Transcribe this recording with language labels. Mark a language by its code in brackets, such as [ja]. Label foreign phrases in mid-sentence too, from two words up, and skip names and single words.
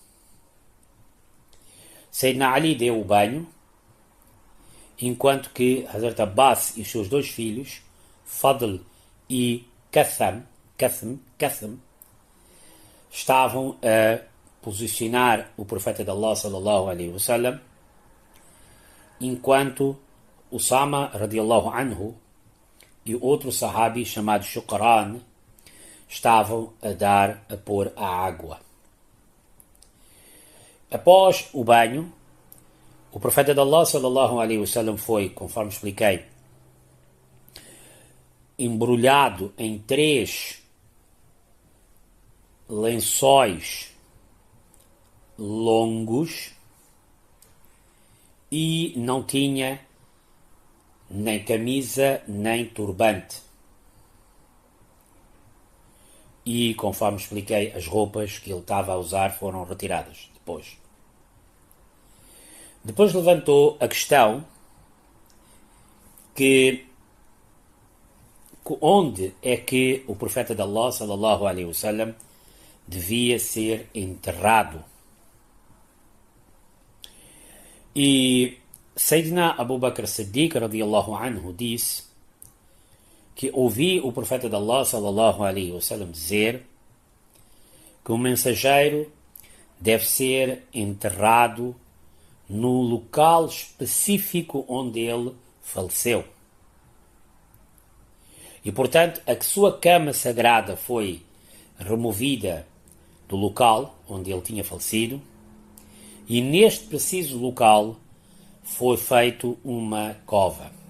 [pt] Sayyidina Ali deu o banho, enquanto que Hazrat Abbas e os seus dois filhos, Fadl e Qatham, estavam a posicionar o profeta de Allah [ar] صلى الله عليه وسلم, [pt] enquanto Usama [ar] رضي الله عنه [pt] e outro sahabi chamado Shukran estavam a pôr a água. Após o banho, o profeta de Allah [ar] صلى الله عليه وسلم [pt] foi, conforme expliquei, embrulhado em 3 lençóis longos, e não tinha nem camisa nem turbante. E, conforme expliquei, as roupas que ele estava a usar foram retiradas Depois levantou a questão que onde é que o profeta de Allah, [ar] صلى الله عليه وسلم, [pt] devia ser enterrado. E Sayyidina Abu Bakr Siddiq [ar] رضي الله عنه [pt] disse que ouvi o profeta de Allah, [ar] صلى الله عليه وسلم, [pt] dizer que o mensageiro deve ser enterrado no local específico onde ele faleceu. E, portanto, a sua cama sagrada foi removida do local onde ele tinha falecido, e neste preciso local foi feito uma cova.